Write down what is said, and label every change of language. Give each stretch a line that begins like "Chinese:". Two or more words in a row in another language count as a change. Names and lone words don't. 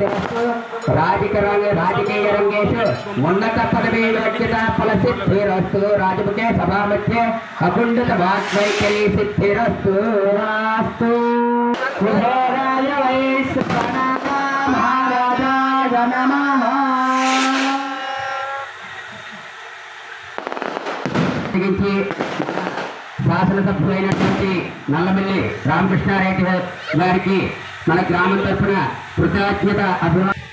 Sanskrit: राजकीय रंगेषु उन्नत पदवी योग्यता फलसिद्धिरस्तु राजमुखे सभामध्ये अकुण्ठित वाग्वैखरी सिद्धिरस्तु अस्तु कुबेराय वैश्वानराय महाराजाय नमः.
Telugu: శాసనసభ్యులైనటువంటి నల్లమిల్లి రామకృష్ణారెడ్డి గారికి మన గ్రామం తరఫున కృతజ్ఞత అభిమానం.